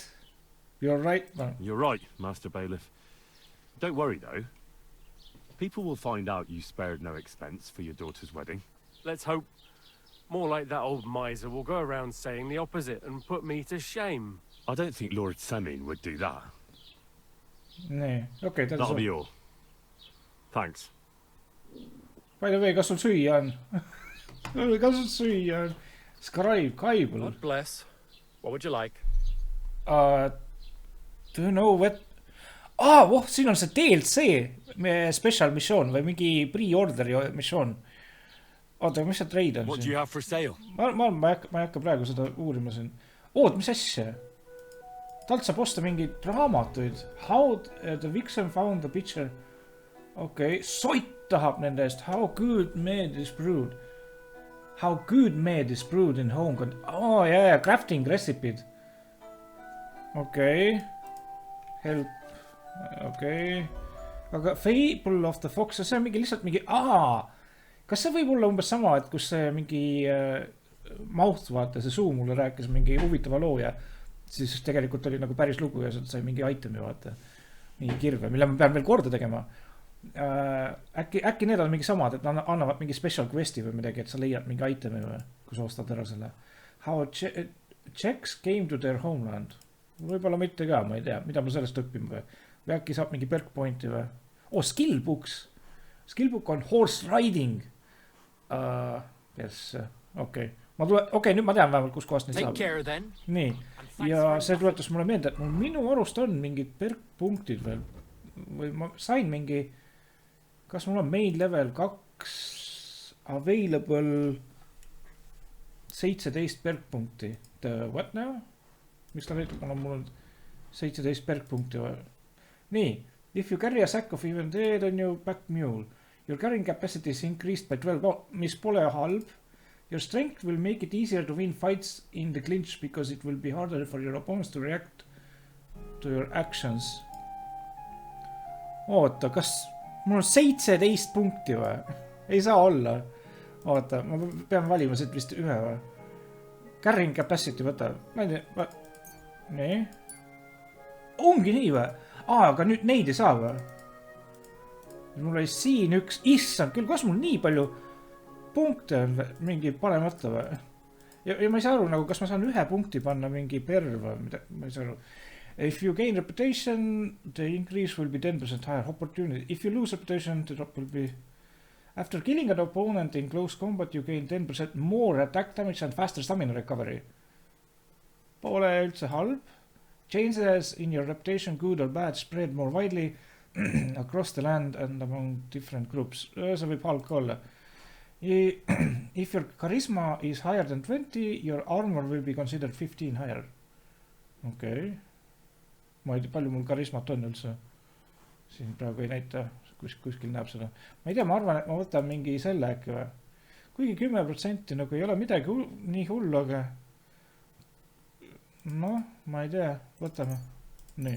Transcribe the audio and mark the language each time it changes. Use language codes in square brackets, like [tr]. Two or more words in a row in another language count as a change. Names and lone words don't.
[en] You're right, man. You're right, Master Bailiff. Don't worry, though. People will find out you spared no expense for your daughter's wedding. Let's hope. More like that old miser will go around saying the opposite and put me to shame. I don't think Lord Semin would do that. [et] nii, okei, [en] That'll be all. Thanks. By the way, [et] kas sul süüa on? Kas sul süüa on? [en] Scribe, Kaibel. God bless. What would you like? Do you know what? [et] Siin on see [en] DLC special mission [et] või mingi [en] pre-order mission. [et] Oota, mis see trade on [en] What do [et] siin? [en] you have for sale? [et] Ma ei hakka praegu seda uurima siin. Mis asja? Talt saab osta mingeid raamatuid. [en] How the Vixen found the picture. [et] Okei, Soit tahab nende eest. [en] How good mead is brewed. How good mead is brewed in home. [et] Crafting recipid. Okei. Help. Okei. Aga Fable of the Fox, see on mingi lihtsalt mingi... Kas see võib olla umbes sama, et kus see mingi mouth, vaata, see suu mulle rääkis mingi huvitava loo ja siis tegelikult oli nagu päris lugu ja sai mingi itemi, vaata. Mingi kirve, mille ma pean veel korda tegema. Äkki need on mingi samad, et annavad mingi [en] special questi [et] või midagi, et sa leiad mingi itemi või, kui sa ostad ära selle. [en] How Czechs came to their homeland. [et] Võib-olla mitte ka, ma ei tea, mida ma sellest õppima või äkki saab mingi [en] perk pointi [et] või. [en] Skillbooks. Skillbook on horse riding. Yes, [et] okei. Nüüd ma tean vähemalt, kus kohast neid saab. Nii, ja see tuletas mulle meelde, et minu arust on mingid perkpunktid veel. Või ma sain mingi, kas mul on [en] main level 2 available [et] 17 perkpunkti. [en] What now? [et] Mis ta näitab, mul on 17 perkpunkti. Nii, [en] if you carry a sack of even dead on your back mule, your carrying capacity is increased by 12, [et] mis pole halb. [en] Your strength will make it easier to win fights in the clinch because it will be harder for your opponents to react to your actions. [et] Oota, kas mul on 17 punkti või? Ei saa olla. Oota, ma pean valima siit vist ühe või? [en] Carrying capacity [et] võta. Nii. Ongi nii või? Aga nüüd neid ei saa või? Mul oli siin üks, issand küll, kas mul nii palju punkte on mingi panemata või? Ja ma ei saa aru, nagu kas ma saan ühe punkti panna mingi perv või mida, ma ei saa aru. [en] If you gain reputation, the increase will be 10% higher opportunity. If you lose reputation, the drop will be... After killing an opponent in close combat, you gain 10% more attack damage and faster stamina recovery. [et] Pole üldse halb. [en] Changes in your reputation, good or bad, spread more widely across the land and among different groups. [et] See võib halb ka olla. [en] If your charisma is higher than 20, your armor will be considered 15 higher. [et] Okei. Ma ei tea, palju mul charismat on üldse. Siin praegu ei näita, kuskil näeb seda. Ma ei tea, ma arvan, et ma võtan mingi selle äkki või. Kuigi 10% nagu ei ole midagi nii hullu, aga... ma ei tea, võtame. Nii.